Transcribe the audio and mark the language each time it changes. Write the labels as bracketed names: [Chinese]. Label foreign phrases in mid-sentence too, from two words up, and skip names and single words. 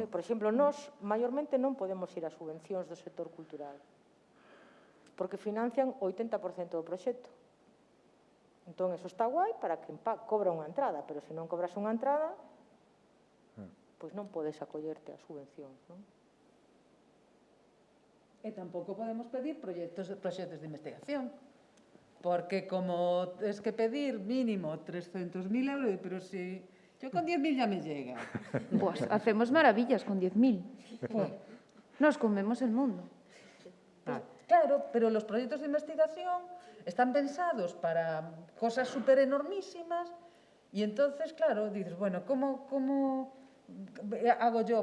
[Galician] Por exemplo, nós, maiormente, non podemos ir a subvencións do sector cultural porque financian o 80% do proxecto. Entón, eso está guai para que cobra unha entrada, pero se non cobras unha entrada, pois non podes acollerte a subvencións, non? E tampouco podemos pedir proxectos de investigación, porque como es que pedir mínimo 300.000 euros, pero [Spanish] si yo con 10.000 ya me llega. Pues hacemos maravillas con 10.000. Nos comemos el mundo. Claro, pero los proyectos de investigación están pensados para cosas súper enormísimas y entonces, claro, dices, bueno, ¿cómo hago yo?